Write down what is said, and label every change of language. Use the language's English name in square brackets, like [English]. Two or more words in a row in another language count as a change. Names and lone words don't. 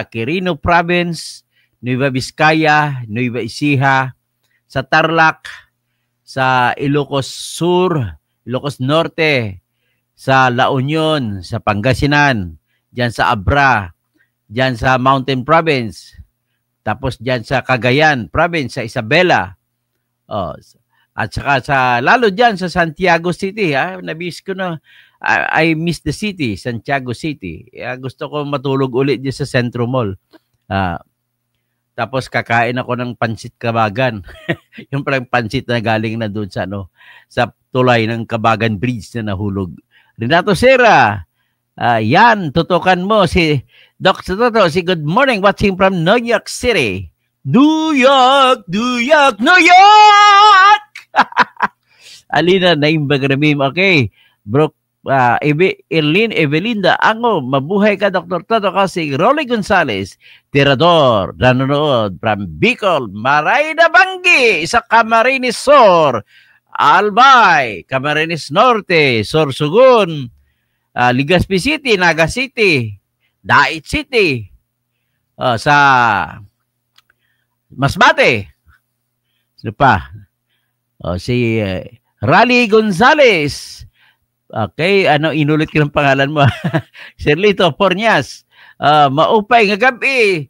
[Filipino] Quirino Province, Nueva Vizcaya, Nueva Ecija, sa Tarlac, sa Ilocos Sur, Ilocos Norte, sa La Union, sa Pangasinan, dyan sa Abra, dyan sa Mountain Province, tapos dyan sa Cagayan Province, sa Isabela, at saka lalo dyan sa Santiago City, nabis ko na, [English] I miss the city, Santiago City. [Filipino] Gusto ko matulog ulit dyan sa Centro Mall. Tapos kakain ako ng pansit Kabagan. Yung palang pansit na galing na doon sa tulay ng Kabagan Bridge na nahulog. Renato Serra, yan, tutukan mo si Dr. [English] Toto, si good morning, watching from New York City. New York, New York, New York! [Iloko] Alina, naimbag ramim. Okay. [Filipino] Bro, Erlin Evelinda, mabuhay ka, Dr. Toto, kasi Rolly Gonzales, tirador, nanonood from Bicol, [Bikol] Marayna Banggi, [Filipino] sa Camarines Sur, Albay, Camarines Norte, Sorsogon, Legazpi City, Naga City, Dait City, sa Masbate. Sino pa? Si Rally Gonzales. Okay, inulit ko ng pangalan mo. [Waray] Serlito Pornias. Maupay nga gabi.